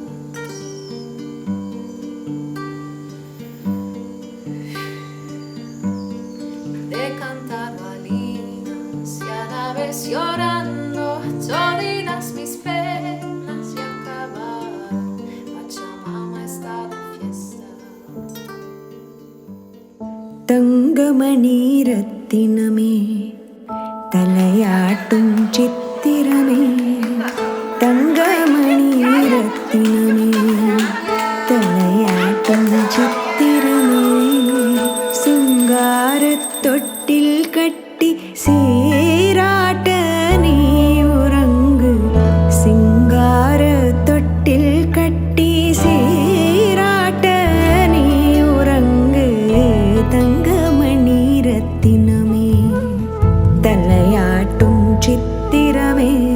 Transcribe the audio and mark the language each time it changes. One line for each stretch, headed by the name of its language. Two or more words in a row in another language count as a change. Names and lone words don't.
Spanish: De cantar balinas y a la vez llorando toditas mis penas y acabar. Pachamama está de fiesta.
Tamil: தங்கமணி ரத்தினமே தலையாட்டும் சித்திரமே, தங்கமணி ரத்தினமே தலையாட்டும் சித்திரமே, சிங்காரத் தொட்டில் கட்டி சீராட்ட நீ உறங்கு, சிங்காரத் தொட்டில் கட்டி சீராட்ட நீ உறங்கு, தங்கமணி ரத்தினமே தலையாட்டும் சித்திரமே,